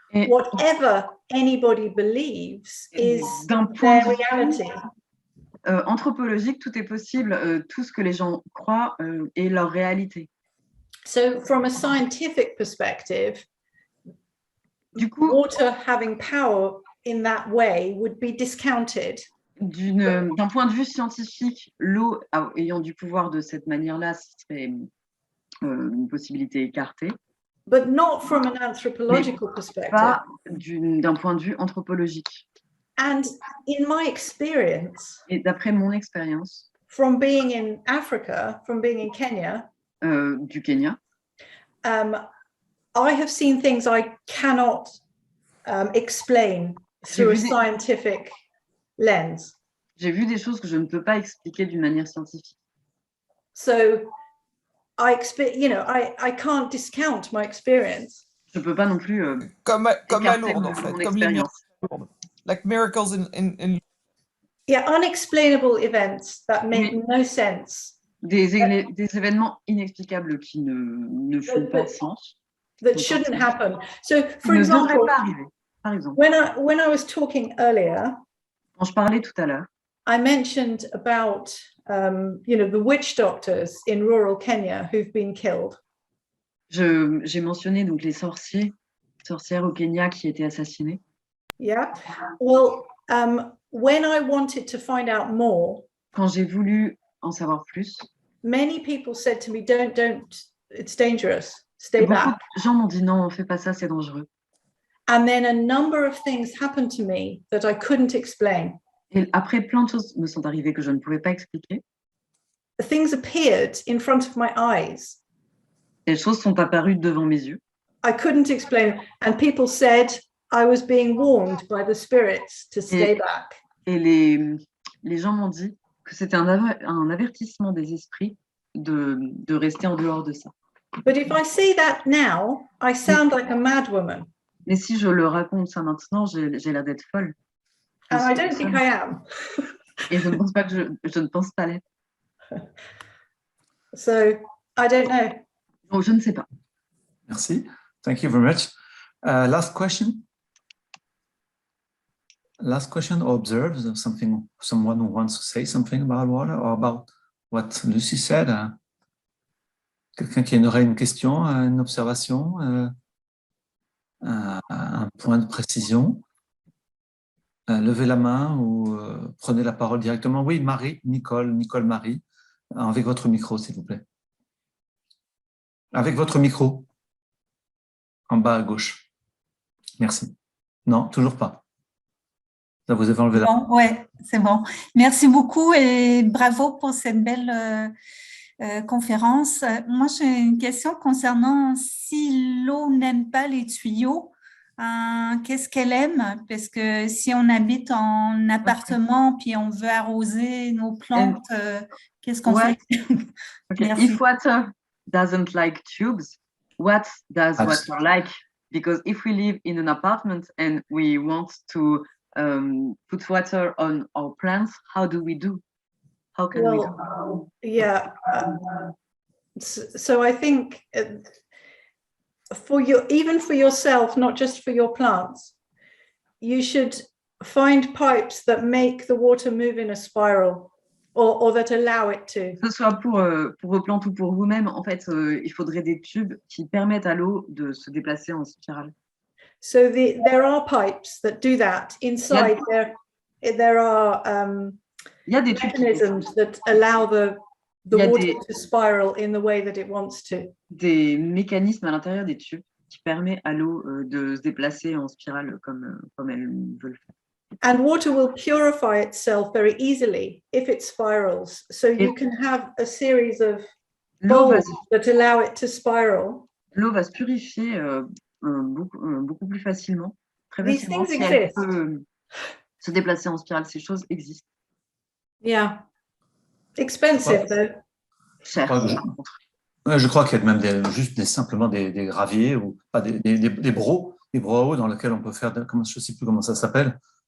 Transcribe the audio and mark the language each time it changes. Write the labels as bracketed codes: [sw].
[en] Whatever anybody believes is their reality. [fr] Anthropologique, tout est possible. Tout ce que les gens croient est leur réalité. [en] So, from a scientific perspective, [fr] du coup, [en] water having power in that way would be discounted. [fr] D'un point de vue scientifique, l'eau ayant du pouvoir de cette manière-là serait une possibilité écartée. [en] But not from an anthropological perspective. [fr] Pas d'un point de vue anthropologique. [en] And in my experience, [fr] et d'après mon expérience, [en] from being in Africa, from being in Kenya, [fr] du Kenya, [en] I have seen things I cannot explain through a scientific lens. [fr] J'ai vu des choses que je ne peux pas expliquer d'une manière scientifique. [en] So, I can't discount my experience. [fr] Je peux pas non plus comme à Lourdes en fait, comme les miracles à Lourdes. [en] Like miracles in Yeah, unexplainable events that make no sense. [fr] Des événements inexplicables qui ne font pas de sens. [en] That shouldn't happen. So, for example, [fr] pas arriver. Par exemple, [en] when I was talking earlier, [fr] quand je parlais tout à l'heure, [en] I mentioned about the witch doctors in rural Kenya who've been killed. [fr] J'ai mentionné donc les sorcières au Kenya qui étaient assassinées. [en] Yeah. Well, when I wanted to find out more, [fr] quand j'ai voulu en savoir plus, [en] many people said to me, "Don't, it's dangerous. Stay back." [fr] Beaucoup de gens m'ont dit non, fais pas ça, c'est dangereux. [en] And then a number of things happened to me that I couldn't explain. [fr] Et après, plein de choses me sont arrivées que je ne pouvais pas expliquer. [en] Things appeared in front of my eyes. [fr] Les choses sont apparues devant mes yeux. [en] I couldn't explain, and people said I was being warned by the spirits to stay back. [fr] Et les gens m'ont dit que c'était un avertissement des esprits de rester en dehors de ça. [en] But if I say that now, I sound like a mad woman. [fr] Mais si je le raconte ça maintenant, j'ai l'air d'être folle. [en] And I don't think I am. [fr] Et je ne pense pas que je ne pense pas l'être. [en] So, I don't know. [fr] Donc, je ne sais pas. [en] Merci. Thank you very much. Last question. Last question or observes something, someone who wants to say something about water or about what Lucy said. [fr] Quelqu'un qui aurait une question, une observation, un point de précision. Levez la main ou prenez la parole directement. Oui, Marie, Nicole Marie, avec votre micro, s'il vous plaît. Avec votre micro, en bas à gauche. Merci. Non, toujours pas. Ça vous avez enlevé la... Bon, ouais, c'est bon. Merci beaucoup et bravo pour cette belle conférence. Moi, j'ai une question concernant si l'eau n'aime pas les tuyaux, qu'est-ce qu'elle aime? Parce que si on habite en appartement puis on veut arroser nos plantes, qu'est-ce qu'on fait? [en] Okay. If water doesn't like tubes, what does water like? Because if we live in an apartment and we want to put water on our plants, how do we do? How can we do? Yeah. So I think even for yourself, not just for your plants, you should find pipes that make the water move in a spiral or that allow it to. [fr] Que ce soit pour vos plantes ou pour vous-même, en fait, il faudrait des tubes qui permettent à l'eau de se déplacer en spirale. [en] So there are pipes that do that. Inside there are mechanisms that allow the water to spiral in the way that it wants to. [fr] Des mécanismes à l'intérieur des tubes qui permettent à l'eau de se déplacer en spirale comme elle veut le faire. [en] And water will purify itself very easily if it spirals. So you can have a series of bowls that allow it to spiral. [fr] L'eau va se purifier beaucoup plus facilement, très [en] These [fr] facilement, [en] things [fr] si elle [en] exist. [fr] peut se déplacer en spirale. Ces choses existent. [en] Yeah. Expensive, though. [fr] Cher. Je crois qu'il y a même simplement des graviers ou pas des brocs à eau dans lesquels on peut faire, je ne sais plus comment ça s'appelle.